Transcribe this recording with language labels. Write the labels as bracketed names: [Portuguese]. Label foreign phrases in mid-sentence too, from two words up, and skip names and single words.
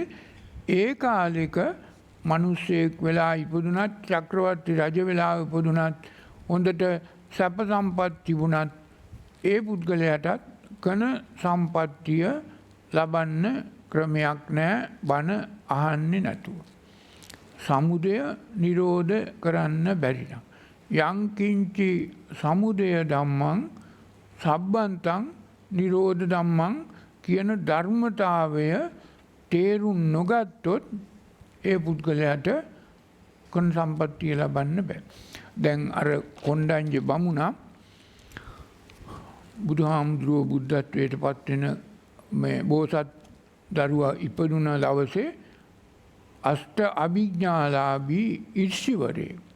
[Sinhala] ඒ කාලෙක මිනිස්සෙක් වෙලා ඉපදුනත්, චක්‍රවර්ති රජ වෙලා ඉපදුනත්, හොඳට සැප සම්පත් තිබුණත් ඒ පුද්ගලයාටත් කන සම්පත්තිය ලබන්න ක්‍රමයක් නැහැ බණ අහන්නේ නැතුව. සමුදය නිරෝධ කරන්න බැරි නම් [Pali] යංකින්චි සමුදය ධම්මං සබ්බන්තං නිරෝධ ධම්මං [Sinhala] කියන ධර්මතාවය තේරුම් නොගත්තොත් ඒ පුද්ගලයාට කන සම්පත්තිය ලබන්න බෑ. දැන් අර කොණ්ඩඤ්ඤ බමුණා බුදුහාමුදුරුවෝ බුද්ධත්වයට පත් වෙන මේ බෝසත් දරුවා ඉපදුන දවසේ අෂ්ට අභිඥාලාභී ඉර්ෂිවරේ.